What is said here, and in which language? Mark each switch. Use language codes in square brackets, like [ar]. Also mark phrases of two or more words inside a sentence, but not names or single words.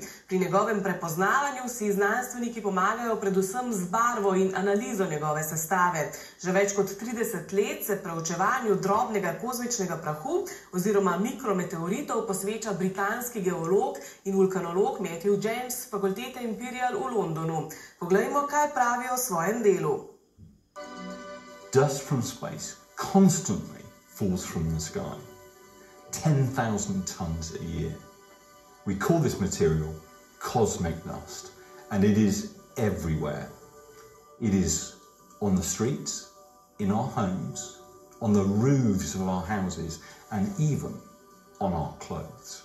[sl] Pri njegovem prepoznavanju si znanstveniki pomagajo predvsem z barvo in analizo njegove sestave. Že več kot 30 let se preučevanju drobnega kozmičnega prahu oziroma mikrometeoritov posveča britanski geolog in vulkanolog Matthew James z fakultete Imperial v Londonu. Poglejmo, kaj pravijo o svojem delu. [en] Dust from space constantly falls from the sky, 10,000 tons a year. We call this material cosmic dust, and it is everywhere. It is on the streets, in our homes, on the roofs of our houses, and even on our clothes.